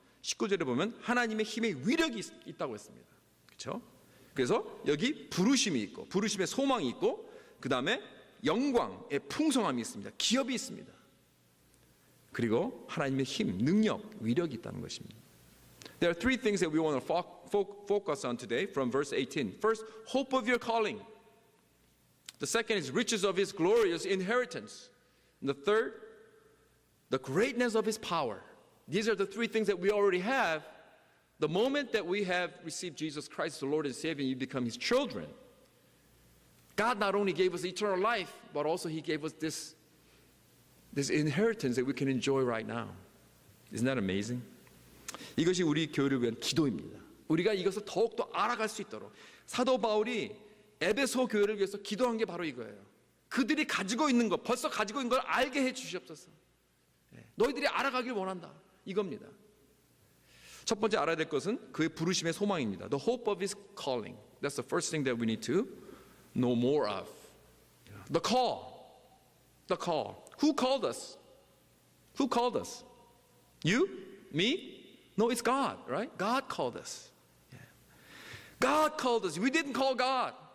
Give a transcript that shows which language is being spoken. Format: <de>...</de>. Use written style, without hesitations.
<ko>19절에 보면 하나님의 힘의 위력이 있다고 했습니다. 그렇죠? 그래서 여기 부르심이 있고, 부르심의 소망이 있고, 그 다음에 영광의 풍성함이 있습니다. 기업이 있습니다. 그리고 하나님의 힘, 능력, 위력이 있다는 것입니다.</ko> <en>There are three things that we want to focus on today from verse 18. First, hope of your calling. The second is riches of his glorious inheritance. And the third, the greatness of his power. These are the three things that we already have. The moment that we have received Jesus Christ as the Lord and Savior, you become his children. God not only gave us eternal life, but also he gave us this inheritance that we can enjoy right now. Isn't that amazing?</en> <ko>이것이 우리 교회를 위한 기도입니다. 우리가 이것을 더욱더 알아갈 수 있도록 사도 바울이 에베소 교회를 위해서 기도한 게 바로 이거예요. 그들이 가지고 있는 것, 벌써 가지고 있는 걸 알게 해 주시옵소서. 너희들이 알아가길 원한다. 이겁니다. 첫 번째 알아야 될 것은 그의 부르심의 소망입니다.</ko> <en>The hope of his calling. That's the first thing that we need to know more of. The call. The call. Who called us? Who called us? You? Me? No, it's God, right? God called us. Yeah. God called us. We didn't call God.</en>